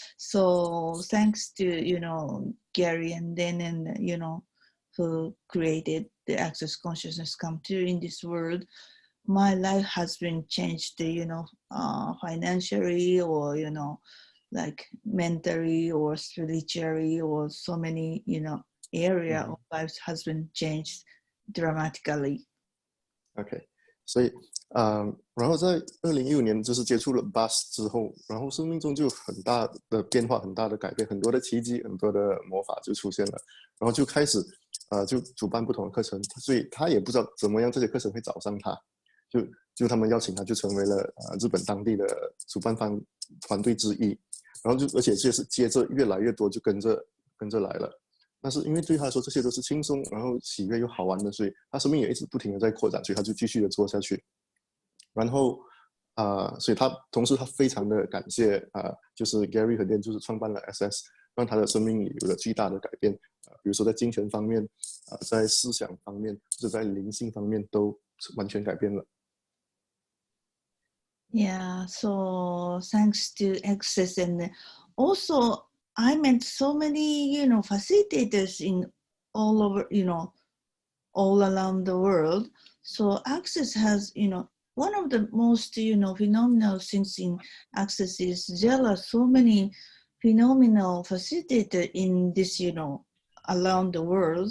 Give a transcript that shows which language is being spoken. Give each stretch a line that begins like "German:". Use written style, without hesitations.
English: So thanks to Gary and Dan, and who created the Access Consciousness come true in this world, my life has been changed, financially, or like mentally or spiritually, or so many area of life has been changed dramatically.
Chinese: OK， 所以然后在2015年就是接触了 BUS 之后，然后生命中就有很大的变化，很大的改变，很多的奇迹，很多的魔法就出现了，然后就开始就主办不同的课程，所以他也不知道怎么样这些课程会找上他，就他们邀请他就成为了日本当地的主办方团队之一，然后而且就是接着越来越多就跟着来了。但是因为对他来说这些都是轻松，然后喜悦又好玩的，所以他生命也一直不停的在扩展，所以他就继续的做下去。然后所以同时他非常的感谢就是 Gary 和 Lin 就是创办了 SS， 让他的生命里有了巨大的改变，比如说在精神方面，在思想方面，或者在灵性方面都完全改变了。
English: Yeah, so thanks to Access, and also I met so many, facilitators in all over, all around the world. So Access has, one of the most, phenomenal things in Access is there are so many phenomenal facilitators in this, around the world.